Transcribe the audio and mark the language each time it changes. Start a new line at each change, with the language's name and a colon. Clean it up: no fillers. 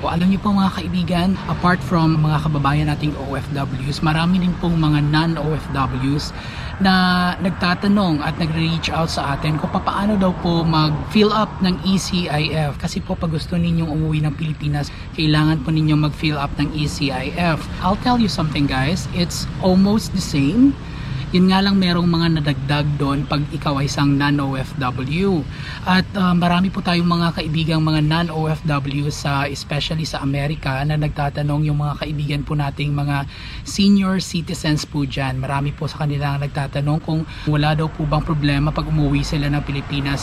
Filipino: O, alam niyo po mga kaibigan, apart from mga kababayan nating OFWs, marami din pong mga non-OFWs na nagtatanong at nagre-reach out sa atin kung paano daw po mag-fill up ng E-CIF. Kasi po pag gusto ninyong umuwi ng Pilipinas, kailangan po ninyong mag-fill up ng E-CIF.
English: I'll tell you something guys, it's almost the same.
Filipino: Yun nga lang merong mga nadagdag doon pag ikaw ay isang non-OFW. At marami po tayong mga kaibigang mga non-OFW especially sa Amerika na nagtatanong, yung mga kaibigan po nating mga senior citizens po dyan. Marami po sa kanila nagtatanong kung wala daw po bang problema pag umuwi sila ng Pilipinas.